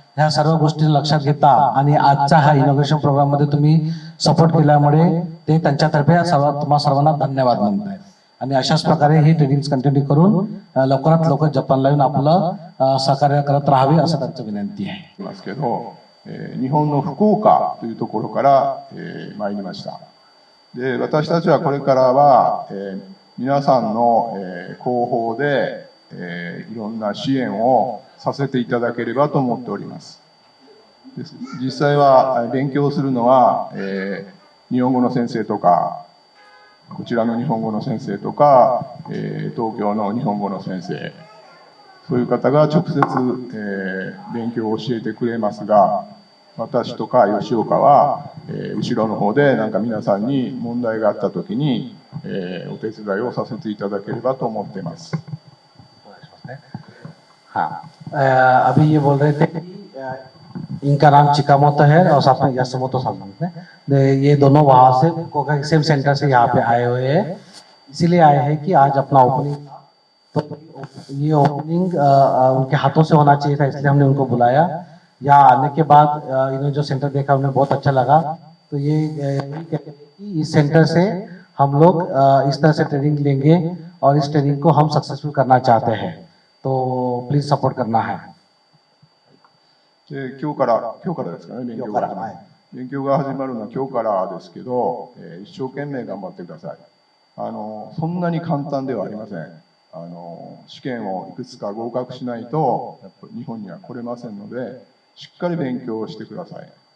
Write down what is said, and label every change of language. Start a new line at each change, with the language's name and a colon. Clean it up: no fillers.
Marathi: ह्या सर्व गोष्टी लक्षात घेता आणि आजचा हा इनॉग्रेशन प्रोग्राम मध्ये तुम्ही सपोर्ट केल्यामुळे ते त्यांच्यातर्फे तुम्हा सर्वांना धन्यवाद म्हणत आहेत. आणि अशाच प्रकारे ही ट्रेनिंग कंटिन्यू करून लवकरात लवकर जपानला येऊन आपलं सहकार्य करत राहावे असं त्यांचं विनंती आहे.
Japanese: ますけど、日本の福岡というところから、参りました。で、私たちはこれからは、皆さんの、後方で、いろんな支援をさせていただければと思っております。で実際は勉強するのは、日本語の先生とか、こちらの日本語の先生とか、東京の日本語の先生、そういう方が直接、勉強を教えてくれますが、私とか吉岡は、後ろの方でなんか皆さんに問題があったときに、お手伝いをさせていただければと思っています。
Hindi: हाँ, अभी ये बोल रहे थे कि इनका नाम चिकामोतो है और साथ में यासुमोतो सामने है। ये दोनों वहां से कोका सेम सेंटर से यहाँ पे आए हुए हैं, इसीलिए आए हैं कि आज अपना ओपनिंग, तो ये ओपनिंग उनके हाथों से होना चाहिए था, इसलिए हमने उनको बुलाया। यहाँ आने के बाद इन्होंने जो सेंटर देखा उन्हें बहुत अच्छा लगा, तो ये यही कहते हैं कि इस सेंटर से हम लोग इस तरह से ट्रेनिंग लेंगे और इस ट्रेनिंग को हम सक्सेसफुल करना चाहते हैं, तो प्लीज सपोर्ट करना है।
Japanese: で今日からですかね、勉強が始まる。勉強が始まるのは今日からですけど、一生懸命頑張ってください。そんなに簡単ではありません。試験をいくつか合格しないとやっぱ日本には来れませんので、しっかり勉強をしてください。